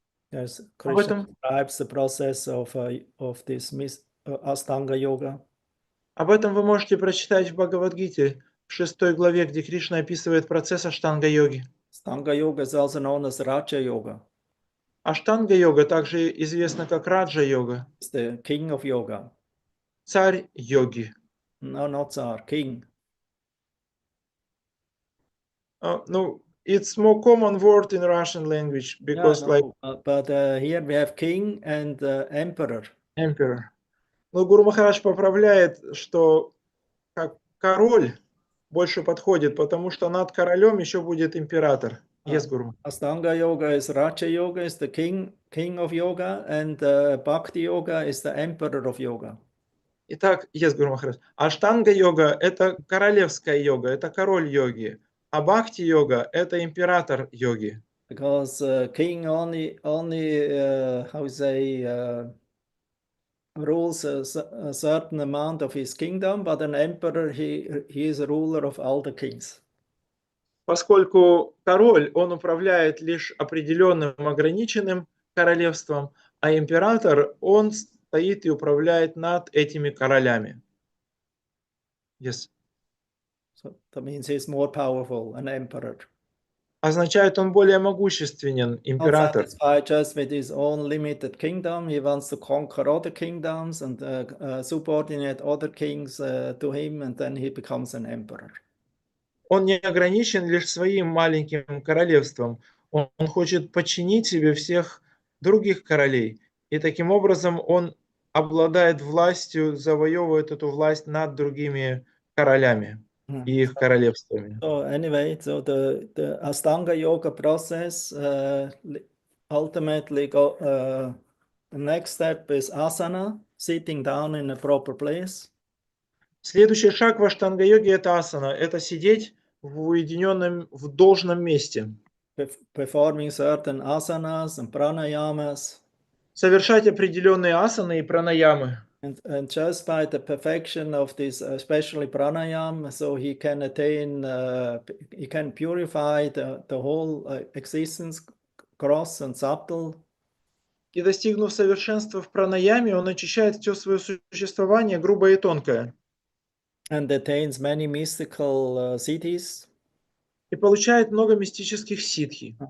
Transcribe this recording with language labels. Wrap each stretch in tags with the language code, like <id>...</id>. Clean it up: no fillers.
<en>There's Krishna describes the process of this Astanga yoga.</en> <ru>Об этом вы можете прочитать в Бхагавад-гите, в 6 главе, где Кришна описывает процесс аштанга-йоги.</ru> <en>Astanga yoga is also known as Raja yoga.</en> <ru>Аштанга-йога также известна как Раджа-йога.</ru> <en>It's the king of yoga.</en> <ru>Царь йоги.</ru> <en>No, not Tsar, king. No, it's more common word in Russian language because but here we have king and emperor. Emperor.</en> <ru>Но Гуру Махарадж поправляет, что как король больше подходит, потому что над королем еще будет император.</ru> <en>Yes, Guru. Astanga yoga is Raja yoga, is the king of yoga, and Bhakti yoga is the emperor of yoga.</en> <ru>Итак, yes, Гуру Махарадж. Аштанга-йога – это королевская йога, это король йоги. А бхакти-йога – это император йоги.</ru> <en>Because king only how you say rules a certain amount of his kingdom, but an emperor he is a ruler of all the kings.</en> <ru>Поскольку король, он управляет лишь определенным ограниченным королевством, а император, он стоит и управляет над этими королями.</ru> <en>Yes. So that means he's more powerful, an emperor.</en> <ru>Означает, он более могущественен, император.</ru> <en>Not satisfied just with his own limited kingdom, he wants to conquer other kingdoms and subordinate other kings to him, and then he becomes an emperor.</en> <ru>Он не ограничен лишь своим маленьким королевством. Он хочет подчинить себе всех других королей. И таким образом он обладает властью, завоевывает эту власть над другими королями и их королевствами.</ru> <en>So anyway, so the Astanga yoga process ultimately the next step is asana, sitting down in a proper place.</en> <ru>Следующий шаг в аштанга-йоге – это асана. Это сидеть в уединенном, в должном месте.</ru> <en>Performing certain asanas and pranayamas.</en> <ru>Совершать определенные асаны и пранаямы.</ru> <en>And just by the perfection of this, especially pranayama, so he can attain, he can purify the whole existence, gross and subtle.</en> <ru>И достигнув совершенства в пранаяме, он очищает все свое существование, грубое и тонкое.</ru> <en>And attains many mystical siddhis.</en> <ru>И получает много мистических ситхи.</ru>